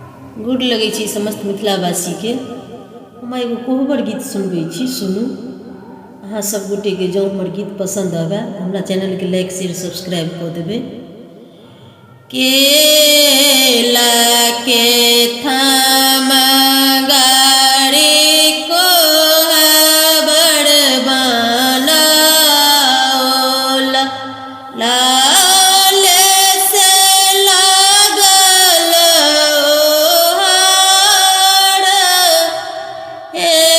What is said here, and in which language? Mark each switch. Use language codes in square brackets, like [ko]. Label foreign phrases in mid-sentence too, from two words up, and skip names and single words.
[mai] गोड लगै छी समस्त मिथिलावासी के। हम एगो कोहबर गीत सुनबै छी, सुनू। अहाँ सब गोटे के जँ हमर गीत पसंद आवे हमरा चैनल के [en] like share subscribe [mai] कऽ देबै। केला के थाम गाड़ी कोहबर बनाओल, लाल से लागल ओहार, हे